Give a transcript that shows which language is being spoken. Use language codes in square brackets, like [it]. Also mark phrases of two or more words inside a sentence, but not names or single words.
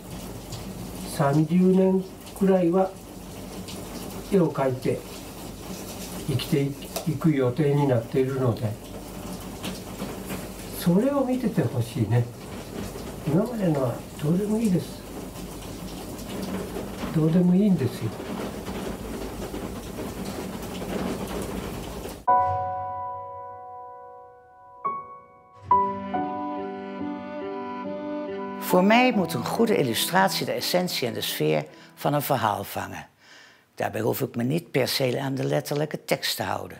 [ja] 30 年くらいは絵を描いて生きていく予定になっているので、それを見ててほしいね。今までのはどうでもいいです。どうでもいいんですよ。 [nl] Voor mij moet een goede illustratie de essentie en de sfeer van een verhaal vangen. Daarbij hoef ik me niet per se aan de letterlijke tekst te houden.